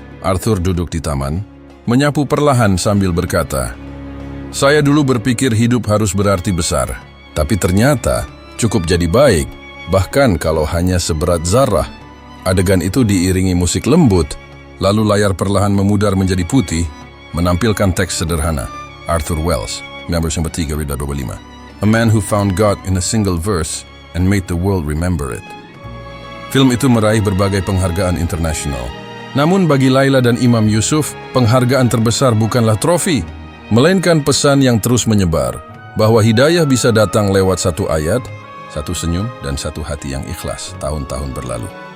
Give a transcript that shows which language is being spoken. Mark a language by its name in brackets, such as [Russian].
[Indonesian] Arthur duduk di taman, menyapu perlahan sambil berkata, "Saya dulu berpikir hidup harus berarti besar, tapi ternyata cukup jadi baik, bahkan kalau hanya seberat zarrah." Adegan itu diiringi musik lembut, lalu layar perlahan memudar menjadi putih, menampilkan teks sederhana. [English] Arthur Wells, Members nomor 3/25. A man who found God in a single verse and made the world remember it. [Indonesian] Film itu meraih berbagai penghargaan internasional. Namun bagi Layla dan Imam Yusuf, penghargaan terbesar bukanlah trofi, melainkan pesan yang terus menyebar, bahwa hidayah bisa datang lewat satu ayat, satu senyum, dan satu hati yang ikhlas tahun-tahun berlalu.